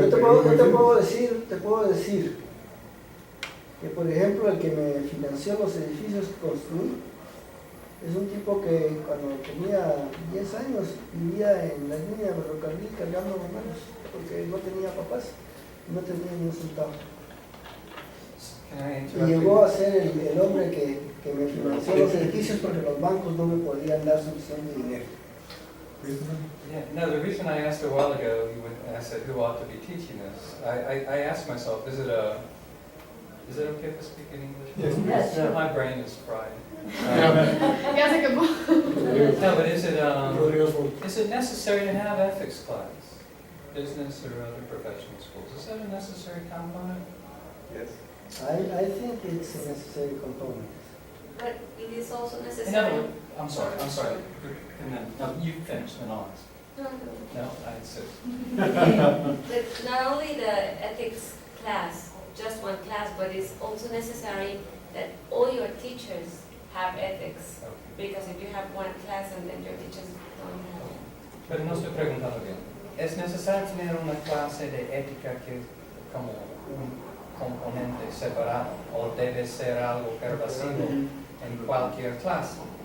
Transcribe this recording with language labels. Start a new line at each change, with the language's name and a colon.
Spanish: Yo te puedo decir que, por ejemplo, el que me financió los edificios que construí es un tipo que cuando tenía 10 años vivía en la línea de ferrocarril cargando manos porque no tenía papás, no tenía ni un centavo. Y llegó a ser el hombre que me financió los edificios porque los bancos no me podían dar suficiente dinero.
English: Yeah, no, the reason I asked a while ago, when I said who ought to be teaching this, I asked myself, is it okay if I speak in English? Yes. Yeah, my brain is fried.
Spanish: Ya se quemó.
English: No, but is it necessary to have ethics class? Business or other professional schools? Is that a necessary component? Yes. I think it's a necessary component. But it is also In other necessary. words, I'm sorry. And then, no, you finish, then I'll ask. No, no. No, I insist. But not only the ethics class, just one class, but it's also necessary that all your teachers have ethics. Because if you have one class and then your teachers don't have it.
Spanish: Pero no estoy preguntando bien. ¿Es necesario tener una clase de ética que es como un componente separado? ¿O debe ser algo pervasivo en cualquier clase?